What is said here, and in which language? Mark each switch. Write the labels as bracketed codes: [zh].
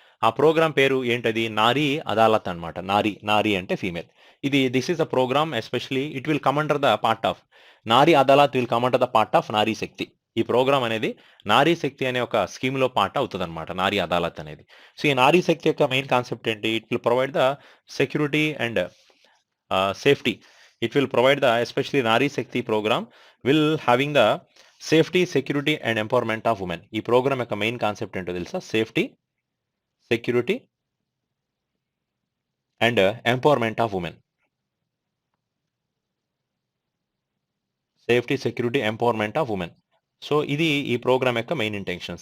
[te] ఆ ప్రోగ్రామ్ పేరు ఏంటది? నారీ అదాలత్ అనమాట. నారీ అంటే female. [en] This is the program especially it will come under the part of Nari Adalat will come under the part of Nari Shakti. [te] ఈ programme అనేది నారీ శక్తి అనే ఒక స్కీమ్‌లో పార్ట్ అవుతదనమాట నారీ అదాలత్ అనేది. సో ఈ నారీ శక్తి యొక్క మెయిన్ కాన్సెప్ట్ ఏంటి? [en] It will provide the security and safety. It will provide the especially Nari Shakti program will having the safety, security and empowerment of women. [te] ఈ ప్రోగ్రామ్ యొక్క మెయిన్ కాన్సెప్ట్ ఏంటో తెలుసా? [en] Safety, security and empowerment of women. Safety, security, empowerment of women. [te] So ఇది ఈ programme యొక్క main intention.